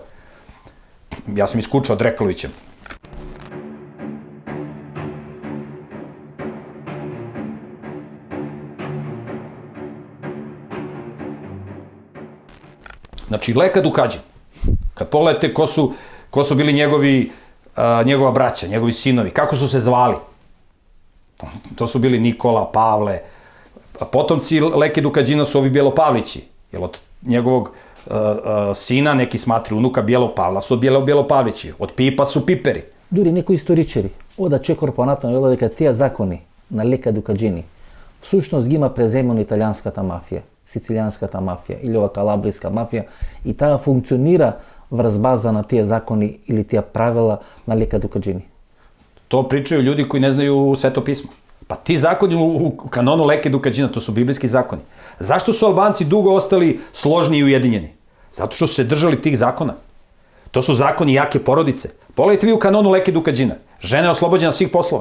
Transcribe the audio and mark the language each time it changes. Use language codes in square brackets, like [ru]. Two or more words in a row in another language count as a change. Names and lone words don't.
[sr] Ja sam iskučao Drekalovićem. Znači, Leka Dukadžin, kad pogledate ko su bili njegova braća, njegovi sinovi, kako su se zvali, to su bili Nikola, Pavle, potomci Leke Dukadžina su ovi Bjelopavlići, jer od njegovog sina, neki smatri unuka Bjelopavla, su od Bjelopavlići, od Pipa su Piperi. [mk] Дури некои историчари одат чекор понатаму велат дека тие закони на Лека Дукаџини всушност ги има преземено италијанската мафија, сицилијанската мафија или ова калабриска мафија и таа функционира врз база на тие закони или тие правила на Лека Дукаџини. [sr] To pričaju ljudi koji ne znaju Sveto pismo. Pa ti zakoni u kanonu Leke Dukadžina, to su biblijski zakoni. Zašto su Albanci dugo ostali složni i ujedinjeni? Zato što su se držali tih zakona. To su zakoni jake porodice. Pogledajte vi u kanonu Leke Dukadžina. Žena je oslobođena svih poslova.